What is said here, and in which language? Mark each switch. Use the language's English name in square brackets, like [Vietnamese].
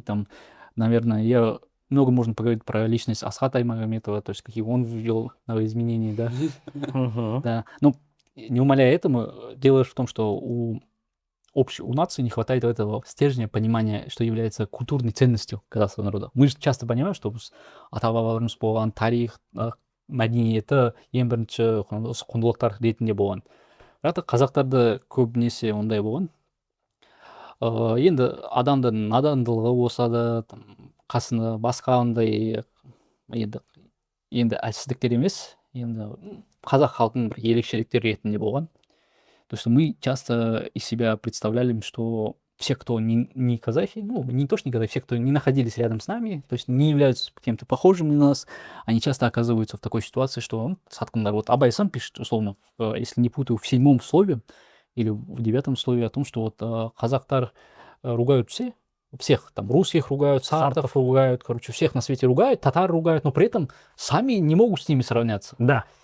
[Russian] Там, наверное, много можно поговорить про личность Асхата Аймагометова, то есть какие он ввел новые изменения, да. Да. Ну, не умаляя этому, дело в том, что у нации не хватает этого стержня понимания, что является культурной ценностью казахского народа. Мы же часто понимаем, что [Kazakh] ата-бабаларымыз болған тарих, мәдениеті ең бірінші құндылықтар ретінде болған. Бірақ қазақтарда көбінесе ондай болған. Енді адамдың надандылығы болса да, қасында басқа ондай енді әлсіздіктер емес, енді қазақ халқының бір ерекшеліктері ретінде болған. [Russian] То, что мы часто из себя представляли, что все, кто не казахи, ну, не то, что не казахи, все, кто не находились рядом с нами, то есть не являются кем-то похожим на нас, они часто оказываются в такой ситуации, что сатқындар. Вот Абай сам пишет, условно, если не путаю, в 7 слове или в 9 слове о том, что вот казахтар ругают всех, там, русских ругают, сартов ругают, короче, всех на свете ругают, татар ругают, но при этом сами не могут с ними сравняться. Да.